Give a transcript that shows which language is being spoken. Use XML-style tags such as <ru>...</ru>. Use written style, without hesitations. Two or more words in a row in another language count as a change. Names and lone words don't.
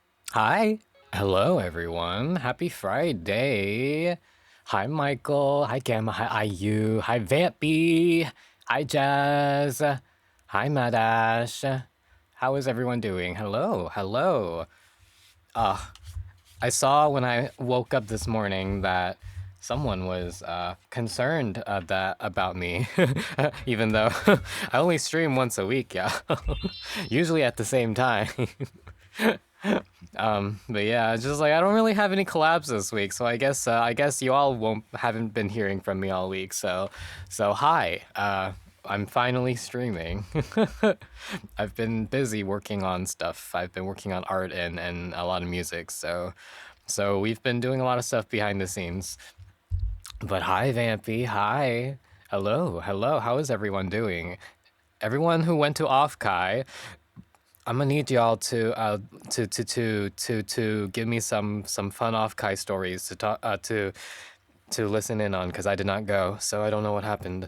<en>Hi. Hello, everyone. Happy Friday. Hi, Michael. Hi, Gamma. Hi, IU. Hi, Vampy. Hi, Jazz. Hi, Madash. How is everyone doing? Hello. Hello. I saw when I woke up this morning that someone was concerned that about me, even though I only stream once a week, yeah. Usually at the same time. But yeah, it's just like I don't really have any collabs this week, so I guess you all won't haven't been hearing from me all week. So hi, I'm finally streaming. I've been busy working on stuff. I've been working on art and a lot of music. So we've been doing a lot of stuff behind the scenes. But hi, Vampy. Hi. Hello. Hello. How is everyone doing? Everyone who went to Off Kai, I'm gonna need y'all to give me some fun off Kai stories to talk to listen in on because I did not go, so I don't know what happened.</en>